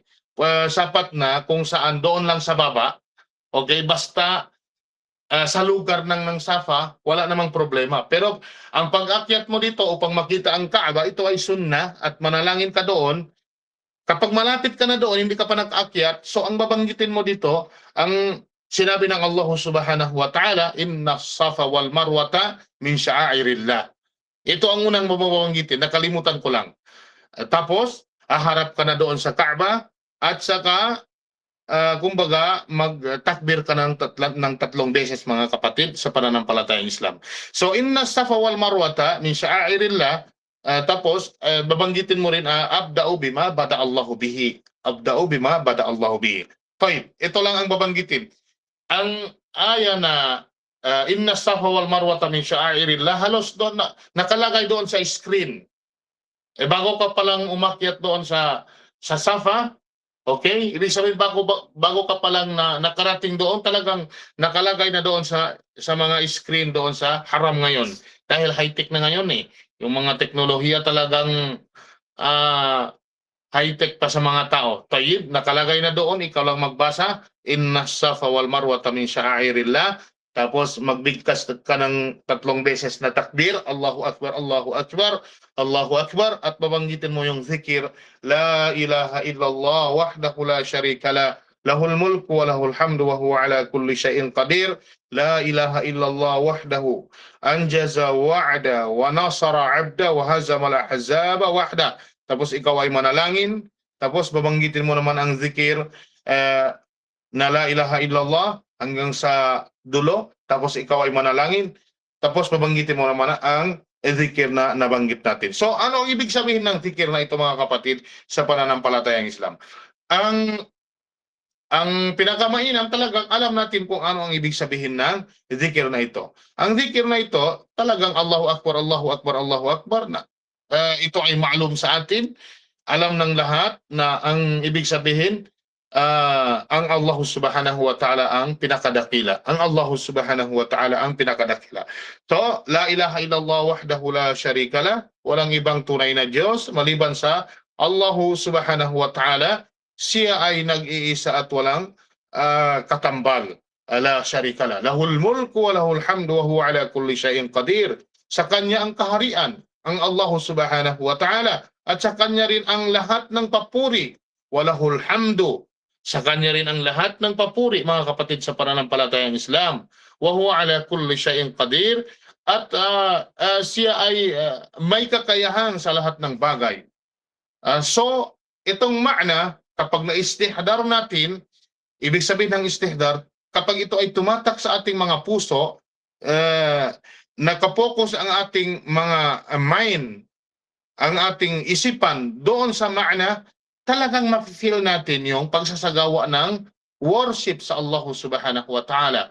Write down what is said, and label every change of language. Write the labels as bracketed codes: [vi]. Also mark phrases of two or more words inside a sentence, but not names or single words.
[tl] Sapat na kung saan doon lang sa baba, okay, basta sa lugar ng Safa, wala namang problema. Pero ang pag-akyat mo dito upang makita ang Kaaba, ito ay sunnah at manalangin ka doon. Kapag malapit ka na doon, hindi ka pa nakaakyat, so ang babanggitin mo dito, ang sinabi ng Allah [ar] سبحانه وتعالى, إن الصفا والمروة من شعائر الله. [tl] Ito ang unang babanggitin, nakalimutan ko lang. Tapos, haharap ka na doon sa Kaaba at saka kumbaga magtakbir ka ng tatlong beses mga kapatid sa pananampalatayang Islam. [ar] So إن الصفا والمروة من شعائر الله, tapos babanggitin mo rin أبدأ بما بدأ الله به. أبدأ بما بدأ الله به. [tl] Fine, ito lang ang babanggitin. Ang aya na [ar] إن الصفا والمروة من شعائر الله, [tl] halos doon nakalagay doon sa screen. Bago ka palang umakyat doon sa Safa, okay? Ibig sabihin bago ka pa lang nakarating doon, talagang nakalagay na doon sa mga screen doon sa haram ngayon. Dahil high-tech na ngayon eh. Yung mga teknolohiya talagang high-tech pa sa mga tao. Tayyib, nakalagay na doon, ikaw lang magbasa, [ar] إن الصفا والمروة من شعائر الله. [tl] Tapos magbigkas ka ng tatlong beses na takbir, [ar] الله أكبر الله أكبر الله أكبر, [tl] at babanggitin mo yung zikir, [ar] لا إله إلا الله وحده لا شريك له, له الملك وله الحمد وهو على كل شيء قدير لا إله إلا الله وحده أنجز وعده ونصر عبده وهزم الأحزاب وحده. [tl] Tapos ikaw ay manalangin, tapos babanggitin mo naman ang zikir na [ar] لا إله إلا الله [tl] hanggang sa dulo, tapos ikaw ay manalangin, tapos babanggitin mo naman ang zikir na nabanggit natin. So ano ang ibig sabihin ng zikir na ito mga kapatid sa pananampalatayang Islam? Ang pinakamainam talagang alam natin kung ano ang ibig sabihin ng zikir na ito. Ang zikir na ito talagang [ar] الله أكبر الله أكبر الله أكبر [tl] na ito ay maalum sa atin. Alam ng lahat na ang ibig sabihin ang Allah [ar] سبحانه وتعالى [tl] ang pinakadakila. Ang Allah [ar] سبحانه وتعالى [tl] ang pinakadakila. So, [ar] لا إله إلا الله وحده لا شريك له, [tl] walang ibang tunay na Diyos maliban sa Allah [ar] سبحانه وتعالى. [tl] Siya ay nag-iisa at walang katambal. [ar] لا شريك له. له الملك وله الحمد وهو على كل شيء قدير. [tl] Sa kanya ang kaharian, ang Allah [ar] سبحانه وتعالى, [tl] at sa kanya rin ang lahat ng papuri. [ar] وله الحمد. [tl] Sa kanya rin ang lahat ng papuri, mga kapatid sa pananampalatayang Islam. [ar] وهو على كل شيء قدير, [tl] at siya ay may kakayahan sa lahat ng bagay. So, itong makna, kapag na-istihdar natin, ibig sabihin ng istihdar, kapag ito ay tumatak sa ating mga puso, nakapokus ang ating mga mind, ang ating isipan doon sa makna, talagang ma-feel natin yung pagsasagawa ng worship sa Allah [ar] سبحانه وتعالى.